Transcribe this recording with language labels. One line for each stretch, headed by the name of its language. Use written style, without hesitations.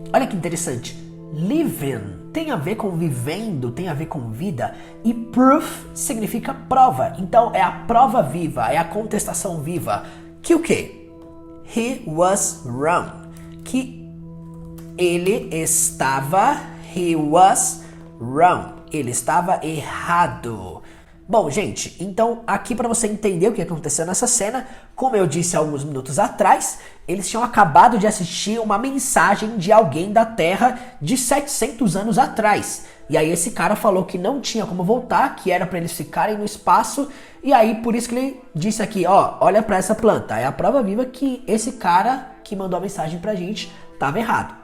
Portuguese: Olha que interessante, living tem a ver com vivendo, tem a ver com vida, e proof significa prova, então é a prova viva, é a contestação viva, que o quê?
English: He was wrong,
Portuguese: que ele estava,
English: he was wrong,
Portuguese: ele estava errado. Bom, gente, então aqui para você entender o que aconteceu nessa cena, como eu disse alguns minutos atrás, eles tinham acabado de assistir uma mensagem de alguém da Terra de 700 anos atrás. E aí esse cara falou que não tinha como voltar, que era para eles ficarem no espaço, e aí por isso que ele disse aqui, ó, olha para essa planta, é a prova viva que esse cara que mandou a mensagem pra gente estava errado.